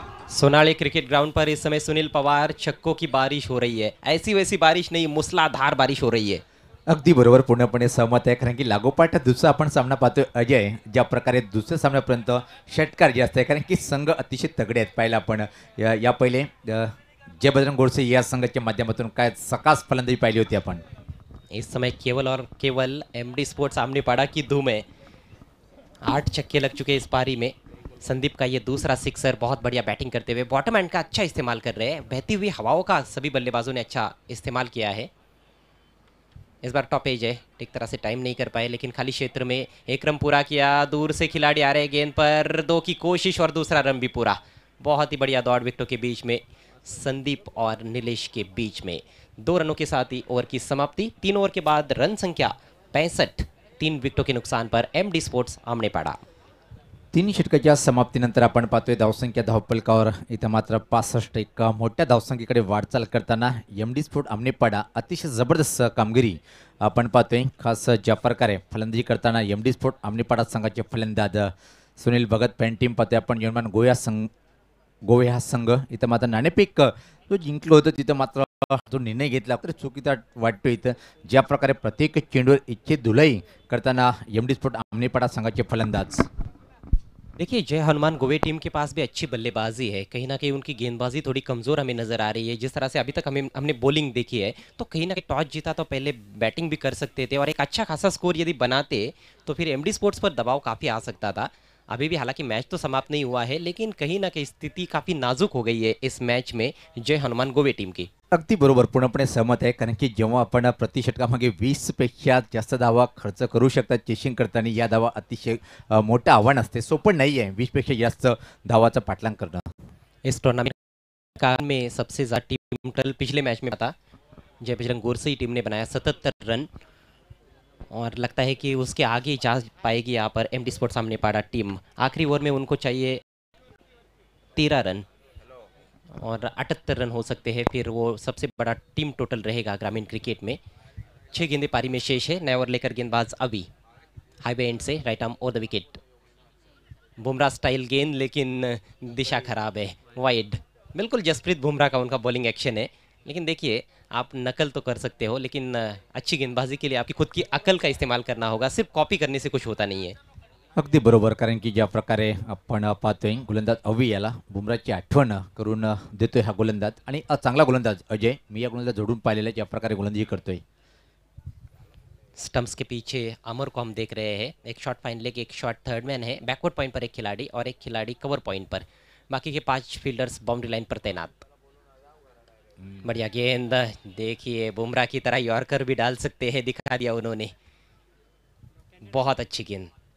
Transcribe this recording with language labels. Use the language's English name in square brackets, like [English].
[Hindi] Sonali cricket ground पर इस समय सुनील पवार, छक्कों की बारिश हो रही है। ऐसी वैसी बारिश नहीं, मूसलाधार बारिश हो रही है। [Marathi] अगदी बरोबर, पूर्णपणे सहमत आहे. कारण की लागोपाठ दुसरा आपण सामना पाहतोय अजय, ज्या प्रकारे दुसऱ्या सामन्यापर्यंत षटकार जास्त आहे. कारण की संघ अतिशय तगडे आहेत. पाहिलं आपण या पहिले जय बजरंग गोडसे या संघाच्या माध्यमातून काय सकास फलंदाजी पाहिली होती आपण. [Hindi] इस समय केवल और केवल एमडी स्पोर्ट्स सामने पड़ा की धूम है। 8 छक्के लग चुके हैं इस पारी में। संदीप का ये दूसरा सिक्सर, बहुत बढ़िया बैटिंग करते हुए बॉटम एंड का अच्छा इस्तेमाल कर रहे हैं। बहती हुई हवाओं का सभी बल्लेबाजों ने अच्छा इस्तेमाल किया है। इस बार टॉप एज है, ठीक तरह से टाइम नहीं कर पाए, लेकिन खाली क्षेत्र में एक रन पूरा किया। दूर से खिलाड़ी आ रहे हैं गेंद पर, 2 की कोशिश और दूसरा रन भी पूरा। बहुत ही बढ़िया दौड़ विकेटों के बीच में, संदीप और नीलेश के बीच में 2 रनों के साथ ही ओवर की समाप्ति। 3 ओवर के बाद रन संख्या 65, 3 विकेटों के नुकसान पर एमडी स्पोर्ट्स आमने पड़ा। [Marathi] 3 षटकाच्या समाप्तीनंतर आपण पाहतोय धावसंख्या धावपलकावर इथं मात्र 65, एक मोठ्या धावसंख्येकडे वाटचाल करताना एमडी स्पोर्ट आमनेपाडा अतिशय जबरदस्त कामगिरी आपण पाहतोय. खास ज्या प्रकारे फलंदाजी करताना एमडी स्पोर्ट आमनेपाडा संघाचे फलंदाज सुनील भगत, पॅन टीम पाहतोय आपण यजमान गोवे हा संघ इथं मात्र नाणेफेक जो जिंकलं होतं तिथं मात्र जो निर्णय घेतला तर चुकीचा वाटतो. इथं ज्या प्रकारे प्रत्येक चेंडूवर इच्छित धुलाई करताना एमडी स्पोर्ट आमनेपाडा संघाचे फलंदाज. [Hindi] देखिए, जय हनुमान गोवे टीम के पास भी अच्छी बल्लेबाजी है। कहीं ना कहीं उनकी गेंदबाजी थोड़ी कमज़ोर हमें नज़र आ रही है। जिस तरह से अभी तक हमने बॉलिंग देखी है, तो कहीं ना कहीं टॉस जीता तो पहले बैटिंग भी कर सकते थे और एक अच्छा खासा स्कोर यदि बनाते तो फिर एमडी स्पोर्ट्स पर दबाव काफ़ी आ सकता था। अभी भी हालांकि मैच तो समाप्त नहीं हुआ है, लेकिन कहीं ना कहीं स्थिति काफ़ी नाजुक हो गई है इस मैच में जय हनुमान गोवे टीम की। [Marathi] अगदी बरोबर, पूर्णपणे सहमत आहे. कारण की जेव्हा आपण प्रति षटकामागे 20 पेक्षा जास्त धावा खर्च करू शकतात चेसिंग करताना, या धावा अतिशय मोठं आव्हान असते. सोपं नाही आहे 20 पेक्षा जास्त धावाचं पाठलाग करणं. [Hindi] इस टूर्नामेंट में सबसे ज़्यादा टीम टोटल पिछले मैच में था, जय बजरंग गोरसे टीम ने बनाया 77 रन, और लगता है कि उसके आगे जा पाएगी यहाँ पर एमडी स्पोर्ट्स सामने पड़ा टीम। आखिरी ओवर में उनको चाहिए 13 रन और 78 रन हो सकते हैं, फिर वो सबसे बड़ा टीम टोटल रहेगा ग्रामीण क्रिकेट में। 6 गेंदें पारी में शेष है। नया ओवर लेकर गेंदबाज अभी हाईवे एंड से right arm over the wicket. Bumrah style गेंद, लेकिन दिशा खराब है, वाइड। बिल्कुल जसप्रीत बुमराह का उनका बॉलिंग एक्शन है, लेकिन देखिए आप नकल तो कर सकते हो, लेकिन अच्छी गेंदबाजी के लिए आपकी खुद की अकल का इस्तेमाल करना होगा। सिर्फ कॉपी करने से कुछ होता नहीं है। [Marathi] अगदी बरोबर, कारण की ज्या प्रकारे आपण पाहतोय गोलंदाज अवी याला बुमराची आठवण करून देतोय हा गोलंदाज, आणि चांगला गोलंदाज अजय. मी या गोलंदाज जोडून पाहिलेला आहे ज्या प्रकारे गोलंदाजी करतोय. [Hindi] स्टंप्स के पीछे अमर को हम देख रहे हैं। एक शॉट फाइन लेग, एक शॉट थर्ड मैन है। बैकवर्ड पॉइंट पर एक खिलाड़ी और एक खिलाड़ी कवर पॉइंट पर। बाकी के 5 फील्डर्स बाउंड्री लाइन पर तैनात। बढ़िया गेंद, देखिए बुमराह की तरह यॉर्कर भी डाल सकते हैं, दिखा दिया उन्होंने। बहुत अच्छी गेंद।